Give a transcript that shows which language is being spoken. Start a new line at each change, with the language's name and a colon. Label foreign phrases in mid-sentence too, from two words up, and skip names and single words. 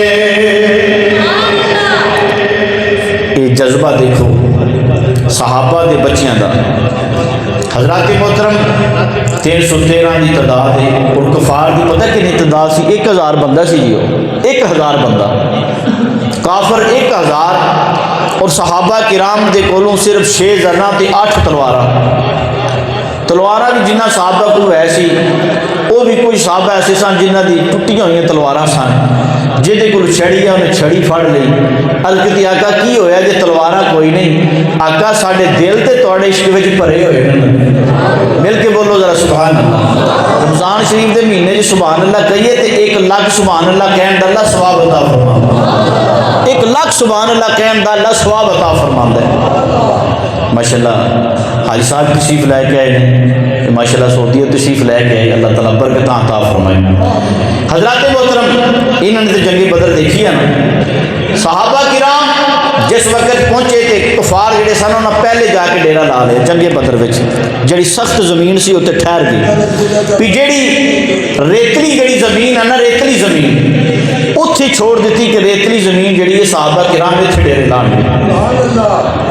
Punjabi: یہ جذبہ دیکھو صحابہ دے بچیاں دا۔
Urdu: حضرات محترم 313 کی تعداد ہے اور کفار کی پتہ کتنی تعداد سی؟
Punjabi: 1000 بندہ سی جی، 1000 بندہ، کافر 1000 اور صحابہ کرام دے کولوں صرف 6 زرنا تے 8 تلواراں بھی جنہ صحابہ کو ہے سی وہ بھی کوئی صحابہ ایسے سن جنہ دی ٹوٹیاں ہوئی تلواراں سن، جہدے کول چھڑی ہے انہیں چھڑی پھڑ لی۔ عرض کیتی آقا کی ہویا جے تلواراں کوئی نہیں؟ آقا ساڈے دل تے تواڈے عشق وچ بھرے ہوئے نے۔
Urdu: مل کے بولو ذرا سبحان اللہ۔
Punjabi: رمضان شریف دے مہینے چ سبحان اللہ کہیے تے 1 لاکھ سبحان اللہ کہن دا اللہ ثواب عطا فرماوندا۔ 1 لاکھ سبحان اللہ کہن دا اللہ ثواب عطا فرماوندا ہے۔
Urdu: ماشاءاللہ حاجی صاحب تشریف لے کے آئے ہیں، ماشاءاللہ سعودیہ تشریف لے کے آئے، اللہ تعالیٰ برکتاں عطا فرمائے۔ حضرات محترم انہوں نے تو جنگ بدر دیکھی ہے نا۔
Punjabi: صحابہ کرام جس وقت پہنچے تھے کفار جڑے سن انہوں پہلے جا کے ڈیرا لا لیا جنگ بدر وچ، جڑی سخت زمین سی اتنے ٹھہر گئی، بھی جڑی ریتلی جڑی زمین ہے نا، ریتلی زمین اتھے چھوڑ دیتی کہ ریتلی زمین جڑی ہے صحابہ کرام اتنے ڈیرے لان گے۔